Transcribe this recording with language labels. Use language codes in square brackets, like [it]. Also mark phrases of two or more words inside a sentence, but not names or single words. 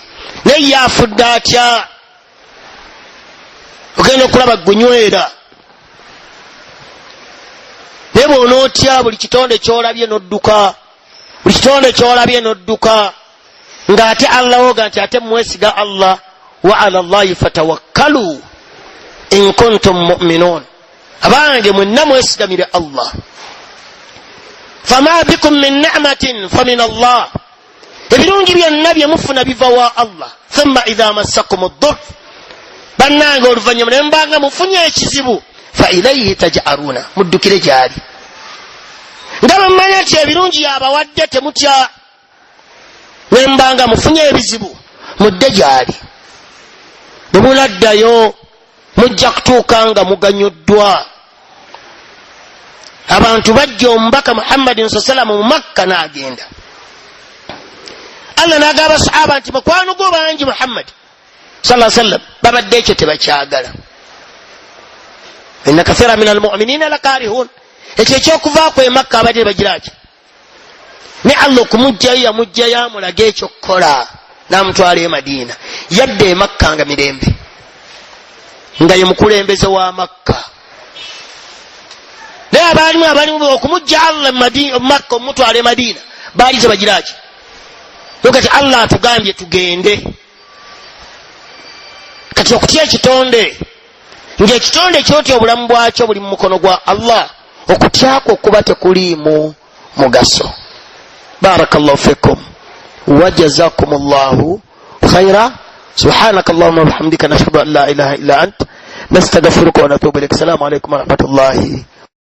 [lg] Naye yafudde atya? Ogenda okulaba gunywera. Naye bw'onootya buli kitonde ky'olabye n'odduka. Buli kitonde ky'olabye n'odduka. Ng'ate Allah woga nti ate mwesiga Allah. [ar] وعلى الله فتوكلوا إن كنتم مؤمنين. [lg] Abange mwenna mwesigamire Allah. [ar] وما بكم من نعمة فمن الله. [lg] Ebirungi byonna bye mufuna biva wa Allah. [ar] ثم إذا مسكم الضر. [lg] Bannange oluvannyuma ne mbanga mufunye ekizibu [ar] فإليه تجأرون. [lg] Muddukire gyali. Nga bwe mmanya nti ebirungi yabawadde temutya. Ne mbanga mufunye ebizibu mudde gyali. Bwe muladdayo mujja kutuuka nga muganyuddwa. Abantu bajja omubaka Muhammadin sallallahu mu Makka n'agenda. Allah n'agamba sahaba nti mukwano gwo bangi Muhammad [ar] صلى الله عليه وسلم [lg] babadde ekyo tebakyagala. [ar] إن كثيرا من المؤمنين لكارهون. [lg] Ekyo ekyokuvaako e Makka abadde bagiraki. Ne Allah okumujjayo yamujjayo amulaga ekyo kukola n'amutwala e Madina. Yadde e Makka nga mirembe. Nga ye mukulembeze wa Makka. Naye abalimu okumujja Allah Makka omutwala e Madina baali tebagiraki. Kati Allah atugambye tugende. Kati okutya ekitonde ng'ekitonde kyotya obulamu bwakyo buli mu mukono gwa Allah, okutyako okuba tekuliimu mugaso. [ar] بارك الله فيكم وجزاكم الله خيرا. سبحانك اللهم وبحمدك نشهد أن لا إله إلا أنت نستغفرك ونتوب إليك. السلام عليكم ورحمة الله